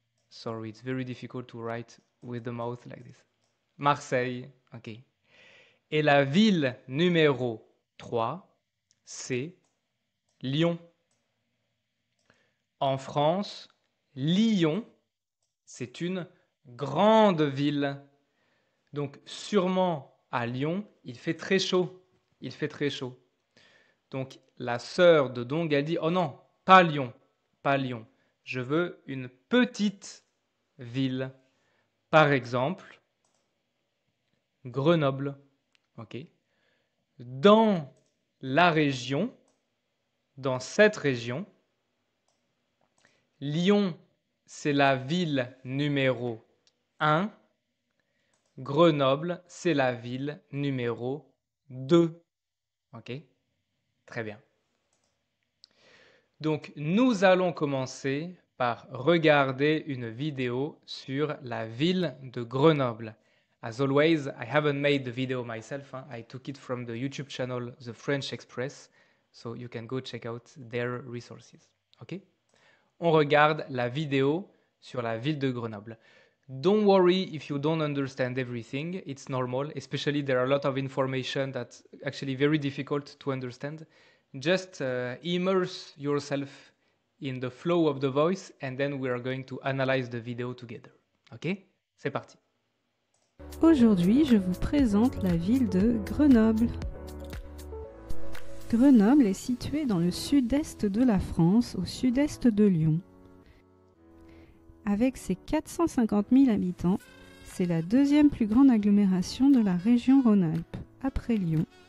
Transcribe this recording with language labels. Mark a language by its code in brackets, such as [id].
[en] Sorry, it's very difficult to write with the mouth like this. [fr] Marseille, ok. Et la ville numéro 3, c'est Lyon. En France, Lyon, c'est une grande ville. Donc sûrement à Lyon, il fait très chaud. Il fait très chaud. Donc la sœur de Dong, elle dit, oh non, pas Lyon, pas Lyon. Je veux une petite ville. Par exemple, Grenoble. Ok. Dans la région, dans cette région, Lyon, c'est la ville numéro 1. Grenoble, c'est la ville numéro 2. Ok? Très bien. Donc, nous allons commencer par regarder une vidéo sur la ville de Grenoble. [en] As always, I haven't made the video myself. I took it from the YouTube channel The French Express, so you can go check out their resources. Ok? [fr] On regarde la vidéo sur la ville de Grenoble. [en] Don't worry if you don't understand everything. It's normal, especially there are a lot of information that's actually very difficult to understand. Just immerse yourself in the flow of the voice and then we are going to analyze the video together. [fr] Ok? C'est parti. Aujourd'hui, je vous présente la ville de Grenoble. Grenoble est située dans le sud-est de la France, au sud-est de Lyon. Avec ses 450 000 habitants, c'est la deuxième plus grande agglomération de la région Rhône-Alpes, après Lyon.